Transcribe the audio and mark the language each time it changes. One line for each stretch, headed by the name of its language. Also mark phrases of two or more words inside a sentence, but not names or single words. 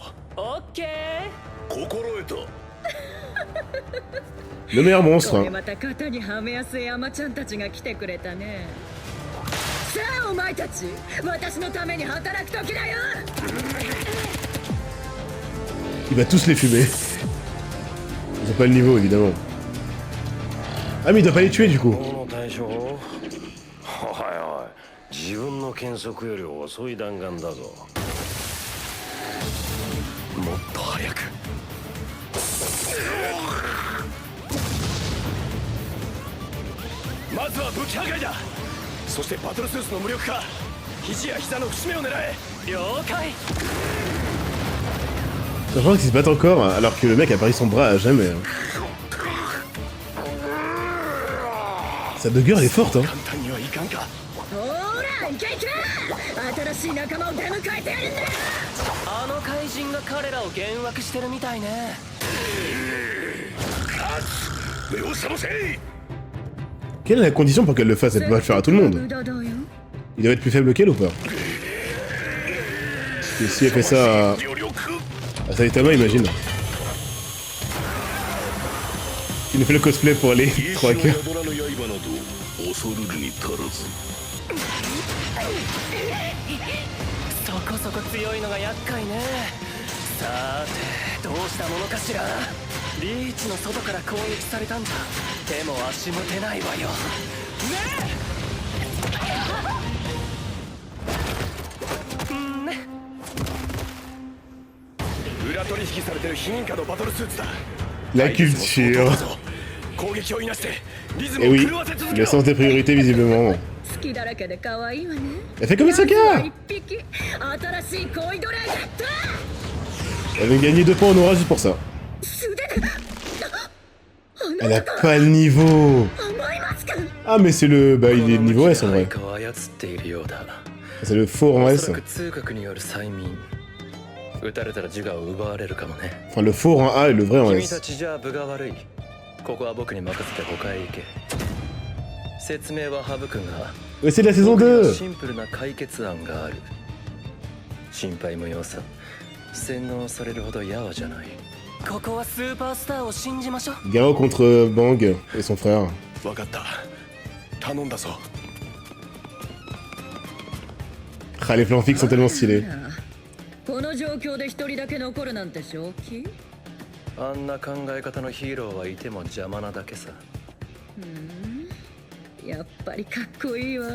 Japanese: 心得た
French: Le meilleur
Japanese: こ
French: monstre.
Japanese: れまた型にはめやすいアマちゃんたちが来てくれたね。さあお前たち、私のために働く時だよ。
French: Il va tous les fumer. Ils ont pas le niveau, évidemment. Ah, mais il doit pas les tuer, du coup.
Japanese: この対象おいおい自分の検測より遅い弾丸だぞもっと早く。まずは武器破壊だ。そしてバトルスーツの無力化。肘や膝の節目を狙え。了解。
French: Je crois qu'ils se battent encore alors que le mec a perdu son bras à jamais. Hein. Sa dogger elle est forte hein.
Japanese: ほら行け行け、新しい仲間を出迎えてやるんだ。あの怪人が彼らを幻惑してるみたいね。目を覚ませ。
French: Quelle est la condition pour qu'elle le fasse? Elle peut pas le faire à tout le monde.
Japanese: 無駄だよ。
French: Il doit être plus faible qu'elle ou pas? Et si elle fait ça à Saitama, imagine. Il nous fait le cosplay pour aller 3 cœurs.
Japanese: そこそこ強いのが厄介ね。さーてどうしたものかしら。リーチの外から攻撃されたんじゃ手も足も出ないわよ。ねえ。裏取引されてる非認可のバトルスーツだ。
French: La culture.
Japanese: 攻撃をいなしてリズム
French: Et
Japanese: を
French: oui,
Japanese: 狂わせ続け
French: le
Japanese: ろ。
French: sens des priorités visiblement.
Japanese: 好きだらけで可愛いわね。
French: Elle fait comme Isaka!
Japanese: 一匹新しい恋ドラゲット。
French: Elle avait gagné 2 points en aura juste pour ça.
Japanese: 素手で。
French: Elle a pas le niveau!
Japanese: 甘いマスク。
French: Ah mais c'est le... Bah il est niveau S en vrai.
Japanese: 何かを操っているようだ。
French: C'est le faux rang
Japanese: お
French: S.
Japanese: そらく通覚による催眠。撃たれたら自我を奪われるかもね。
French: Enfin le faux rang A et le vrai rang
Japanese: 君た
French: S.
Japanese: ちじゃあ分が悪い。ここは僕に任せて他へ行け。説明は省くが。
French: Ouais c'est de la saison
Japanese: 僕には
French: 2!
Japanese: シンプルな解決案がある。心配無用さ。洗脳されるほどやわじゃない。ここはスーパースターを信じましょう。
French: Garo contre Bang et son frère.
Japanese: 分かった。頼んだぞ。
French: Ah les plans fixes sont tellement stylés.
Japanese: この状況で一人だけ残るなんて正気？あんな考え方のヒーローはいても邪魔なだけさ。やっぱりかっこいいわ。